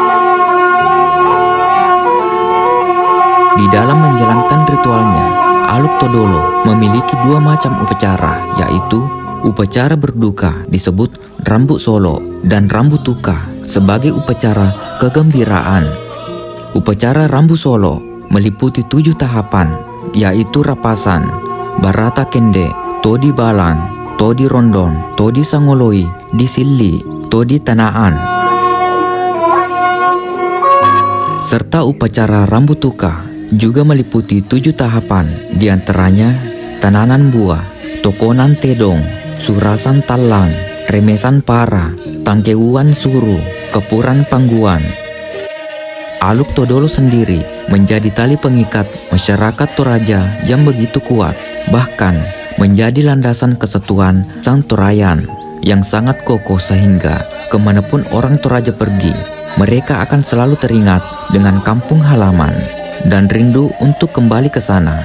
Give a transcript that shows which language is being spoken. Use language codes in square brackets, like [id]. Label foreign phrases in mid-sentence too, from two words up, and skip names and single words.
[id] Di dalam menjalankan ritualnya, Aluk Todolo memiliki dua macam upacara, yaitu upacara berduka disebut Rambu Solo dan Rambu Tuka sebagai upacara kegembiraan. Upacara Rambu Solo meliputi 7 tahapan, yaitu Rapasan, Barata Kende, Todi Balan, Todi Rondon, Todi Sangoloi, Disilli, Todi Tanaan. Serta upacara Rambu Tuka juga meliputi 7 tahapan, diantaranya Tananan Buah, Tokonan Tedong, Surasan Talang, Remesan Para, Tangkeuan Suru, Kepuran Pangguan. Aluk Todolo sendiri menjadi tali pengikat masyarakat Toraja yang begitu kuat, bahkan menjadi landasan kesatuan Sang Torayan yang sangat kokoh sehingga kemanapun orang Toraja pergi, mereka akan selalu teringat dengan kampung halaman dan rindu untuk kembali ke sana.